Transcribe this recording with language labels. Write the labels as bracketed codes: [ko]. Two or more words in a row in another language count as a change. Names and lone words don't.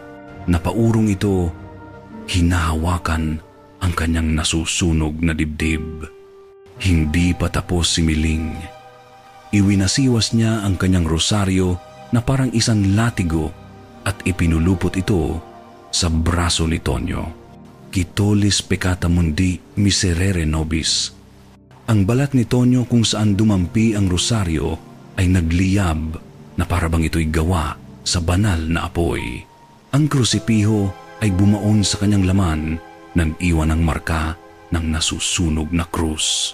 [tl] Napaurong ito, hinahawakan ang kanyang nasusunog na dibdib. Hindi pa tapos si Miling. Iwinasiwas niya ang kanyang rosaryo na parang isang latigo at ipinulupot ito sa braso ni Tonyo. [la] "Quitolis peccata mundi miserere nobis." [tl] Ang balat ni Tonyo kung saan dumampi ang rosaryo ay nagliyab na parabang ito'y gawa sa banal na apoy. Ang krusipiho ay bumaon sa kanyang laman, nag-iwan ng marka ng nasusunog na krus.